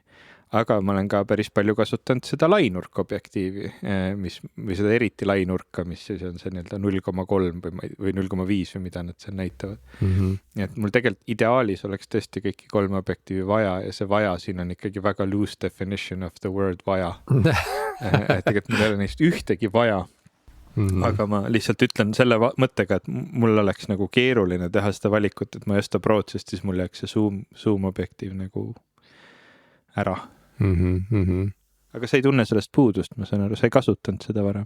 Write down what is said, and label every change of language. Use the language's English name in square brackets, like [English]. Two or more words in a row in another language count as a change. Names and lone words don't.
[Estonian] Aga ma olen ka päris palju kasutanud seda lainurk objektiivi, või seda eriti lainurka, mis siis on see 0,3 või 0,5 või mida nad seal näitavad. Nii et mul tegelikult ideaalis oleks tõesti kõiki 3 objektiivi vaja ja see vaja siin on ikkagi väga [English] loose definition of the word [Estonian] vaja. Tegelikult mul ei ole neist ühtegi vaja. Aga ma lihtsalt ütlen selle mõttega, et mul oleks nagu keeruline teha seda valikut, et ma ei osta Prod, sest siis mul jääks see zoom objektiiv nagu ära. Aga sa ei tunne sellest puudust, ma saan aru, sa ei kasutanud seda varem?